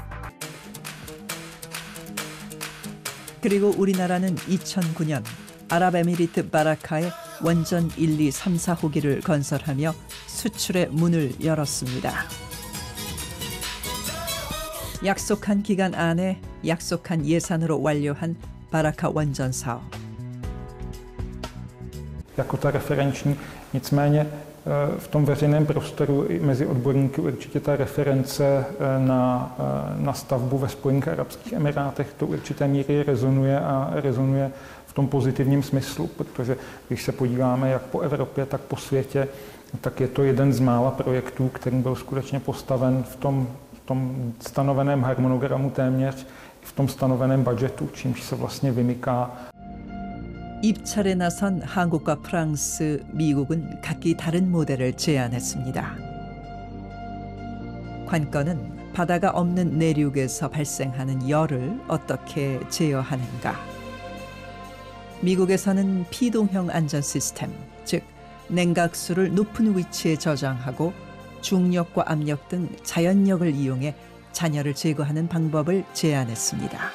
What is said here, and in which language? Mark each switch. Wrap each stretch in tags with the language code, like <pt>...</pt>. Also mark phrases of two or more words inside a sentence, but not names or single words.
<ko>그리고 우리나라는 2009년 아랍에미리트 바라카에 원전 1, 2, 3, 4호기를 건설하며 수출의 문을 열었습니다. 약속한 기간 안에 약속한 예산으로 완료한 바라카 원전 사업.</ko> <cs>Jako ta referenční, nicméně v tom veřejném prostoru i mezi odborníky určitě ta reference na stavbu ve Spojených arabských emirátech do určité míry rezonuje a rezonuje v tom pozitivním smyslu, protože když se podíváme jak po Evropě, tak po světě, tak je to jeden z mála projektů, který byl skutečně postaven v tom stanoveném harmonogramu téměř, v tom stanoveném budžetu, čímž se vlastně vymyká.</cs> <ko>입찰에 나선 한국과 프랑스, 미국은 각기 다른 모델을 제안했습니다. 관건은 바다가 없는 내륙에서 발생하는 열을 어떻게 제어하는가. 미국에서는 피동형 안전 시스템, 즉 냉각수를 높은 위치에 저장하고 중력과 압력 등 자연력을 이용해 잔여를 제거하는 방법을 제안했습니다.</ko>